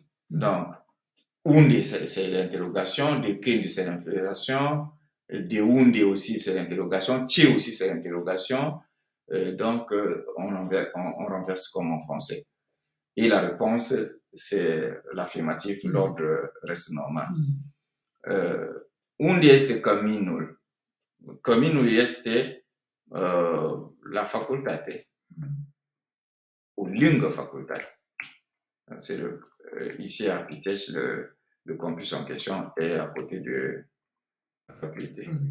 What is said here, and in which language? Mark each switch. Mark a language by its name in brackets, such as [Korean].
[French] Donc, unde, c'est l'interrogation, de când, c'est l'interrogation, de unde aussi, c'est l'interrogation, ce aussi, c'est l'interrogation. Donc, on renverse comme en français. Et la réponse, c'est l'affirmatif, l'ordre reste normal. [Romanian] Unde este căminul? Căminul este la facultate. Ou lângă facultate. [French] C'est ici à Pitești, le campus en question est à côté de la faculté.